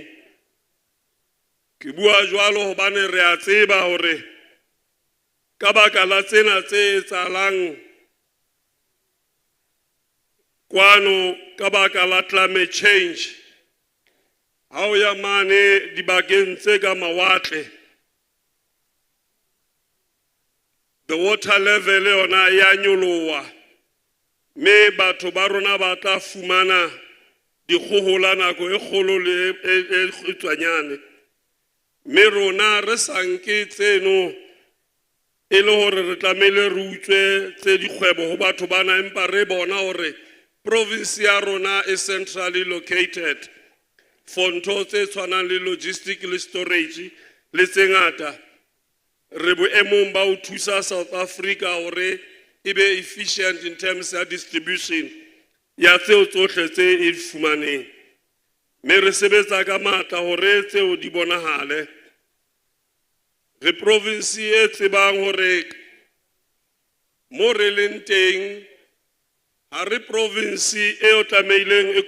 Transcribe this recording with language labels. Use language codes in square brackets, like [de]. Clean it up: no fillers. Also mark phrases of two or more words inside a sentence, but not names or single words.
[st] Ke bua jwalo hobane re a tseba hore ka baka la tsena tse etsahalang kwano ka baka la [en] climate change, [st] ha o ya mane dibakeng tse ka mawatle, [en] the water level [st] yona ya nyoloha, me batho ba rona ba tla fumana dikgohola nako e kgolo le e kgutshwanyane. Me rona re sanke tseno e le hore re tlamehile re utswe tse dikgwebo ho batho bana, empa re bona hore province ya rona [en] is centrally located for [st] ntho tse tshwanang le logistic le storage le tse ngata. Re boemong ba ho thusa South Africa hore e be [en] efficient in terms of distribution [st] ya tseo tsohle tse e fumaneng. Me re sebetsa ka matla hore tseo di bonahale. Re province e tsebang hore mo re leng teng, ha re province e o tlameileng e